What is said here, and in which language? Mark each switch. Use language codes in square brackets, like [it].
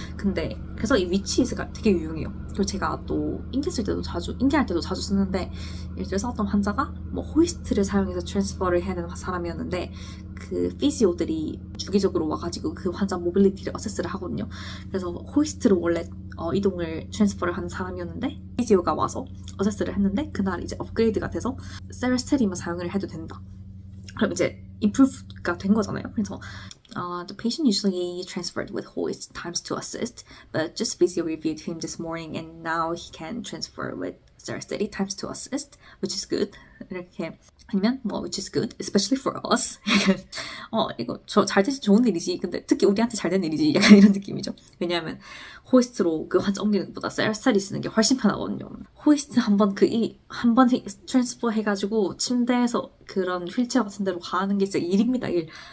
[ko] 근데 그래서 이 which is가 되게 유용해요. 그리고 제가 또 인계할 때도 자주 쓰는데, 예를 들어서 어떤 환자가 뭐 호이스트를 사용해서 트랜스퍼를 해야 되는 사람이었는데 그 피지오들이 주기적으로 와가지고 그 환자 모빌리티를 어세스를 하거든요. 그래서 호이스트로 원래 이동을 트랜스퍼를 하는 사람이었는데 피지오가 와서 어세스를 했는데 그날 이제 업그레이드가 돼서 세레스테림을 사용을 해도 된다. 그럼 이제 improve가 된 거잖아요. [en] 그래서 the patient usually transferred with hoist times to assist, but just physio reviewed him this morning and now he can transfer with Sersteady times to assist, which is good. [ko] 이렇게 아니면 뭐 [en] which is good, especially for us. [ko] 이거 잘 돼서 좋은 일이지. 근데 특히 우리한테 잘 된 일이지. 약간 이런 느낌이죠. 왜냐하면 호이스트로 그 환자 옮기는 것보다 셀스타리 쓰는 게 훨씬 편하거든요. 호이스트 한번 트랜스퍼 해가지고 침대에서 그런 휠체어 같은 데로 가는 게 진짜 일입니다. 일.